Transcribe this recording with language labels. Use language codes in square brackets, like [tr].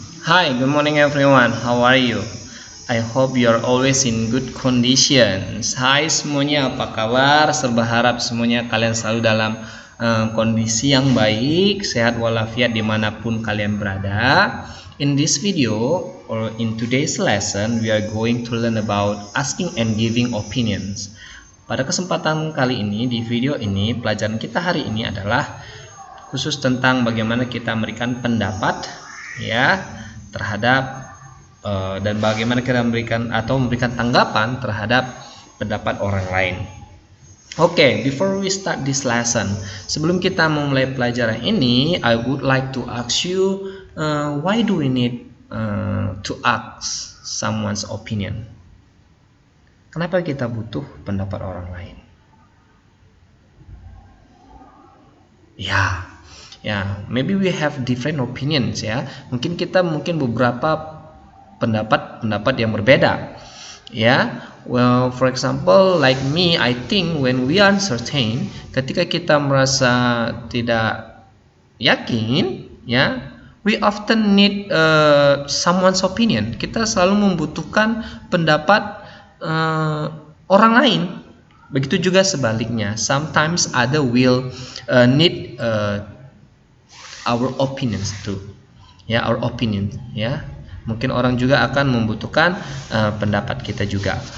[en] Hi, good morning everyone. How are you? I hope you are always in good conditions. [id] Hai semuanya, apa kabar? Serba harap semuanya kalian selalu dalam kondisi yang baik, sehat walafiat dimanapun kalian berada. [en] In this video or in today's lesson, we are going to learn about asking and giving opinions. [id] Pada kesempatan kali ini, di video ini, pelajaran kita hari ini adalah khusus tentang bagaimana kita memberikan pendapat ya terhadap dan bagaimana kita memberikan tanggapan terhadap pendapat orang lain. [en] Oke, before we start this lesson, [id] sebelum kita memulai pelajaran ini, [en] I would like to ask you, why do we need to ask someone's opinion? [id] Kenapa kita butuh pendapat orang lain? [en] Ya, maybe we have different opinions ya. [id] Mungkin kita beberapa pendapat yang berbeda. [en] Ya, well, for example, like me, I think when we are uncertain, [id] ketika kita merasa tidak yakin, [en] ya, we often need someone's opinion. [id] Kita selalu membutuhkan pendapat orang lain. Begitu juga sebaliknya. [en] Sometimes other will need our opinions too, ya, our opinion, ya. [id] Mungkin orang juga akan membutuhkan pendapat kita juga.